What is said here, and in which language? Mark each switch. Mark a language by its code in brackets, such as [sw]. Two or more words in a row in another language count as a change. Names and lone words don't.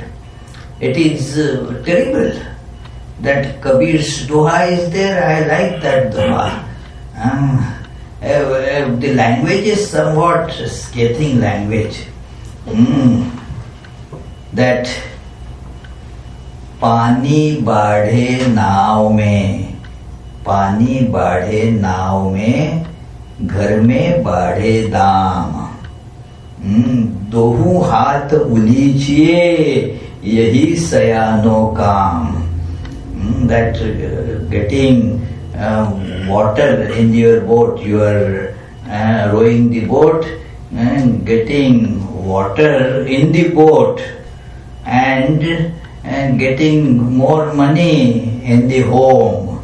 [en] It is terrible. That Kabir's doha is there. I like that doha. The language is somewhat scathing language. [hi] That पानी बढ़े नाव में, पानी बढ़े नाव में, घर में बढ़े दाम. दोहू हाथ उलीचिए यही सयानो काम. [en] That getting water in your boat, you are rowing the boat and getting water in the boat and getting more money in the home.